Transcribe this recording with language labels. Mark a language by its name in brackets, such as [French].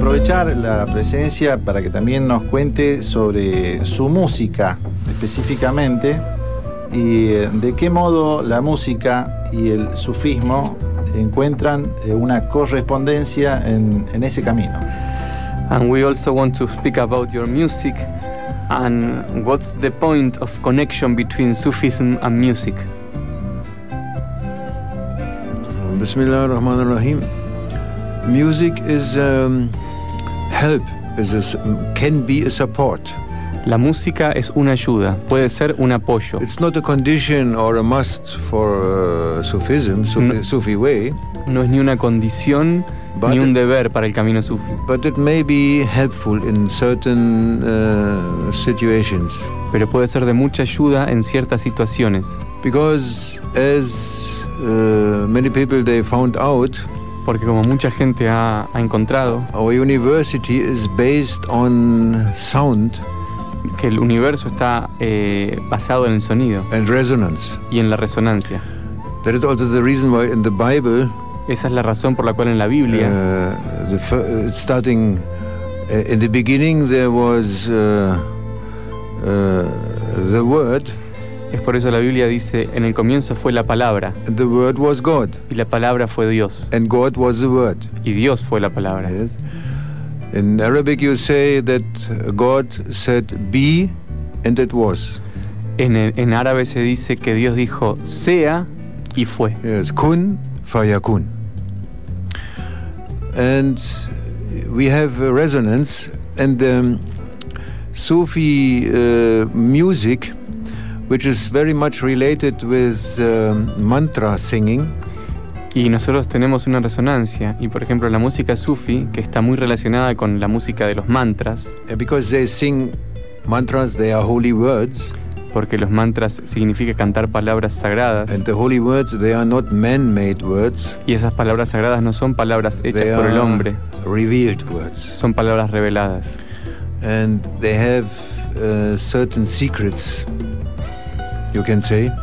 [Spanish] La presencia para que también nos cuente sobre su música específicamente y de qué modo la música y el sufismo encuentran una correspondencia en ese camino. [English] And we also want to speak about your music and what's the point of connection between Sufism and music. [Arabic] Bismillah ar-Rahman ar-Rahim. [English] Music is help is a, can be a support. [Spanish] La música es una ayuda, puede ser un apoyo. [English] It's not a condition or a must for Sufism, Sufi way. [Spanish] No es ni una condición ni un deber para el camino sufí. [English] But it may be helpful in certain situations. [Spanish] Pero puede ser de mucha ayuda en ciertas situaciones. [English] Because as many people they found out. [Spanish] porque como mucha gente ha encontrado, [English] our university is based on sound, [Spanish] que el universo está basado en el sonido [English] and resonance, [Spanish] y en la resonancia. [English] That is also the reason why in the Bible, [Spanish] esa es la razón por la cual en la Biblia, [English] in the beginning there was the word. [Spanish] Es por eso la Biblia dice, en el comienzo fue la palabra. [English] The word was God. [Spanish] Y la palabra fue Dios. [English] And God was the word. [Spanish] Y Dios fue la palabra. [English] Yes. In Arabic you say that God said be and it was. [Spanish] En árabe se dice que Dios dijo sea y fue. [Arabic] Yes, kun fayakun. [English] And we have a resonance and the Sufi music, which is very much related with mantra singing. [Spanish] Y nosotros tenemos una resonancia, y por ejemplo la música sufi, que está muy relacionada con la música de los mantras. [English] Because they sing mantras, they are holy words. [Spanish] Porque los mantras significa cantar palabras sagradas. [English] And the holy words, they are not man-made words. [Spanish] Y esas palabras sagradas no son palabras hechas [English] they [Spanish] por el hombre. [English] Revealed words. [Spanish] Son palabras reveladas. [English] And they have certain secrets. You can say.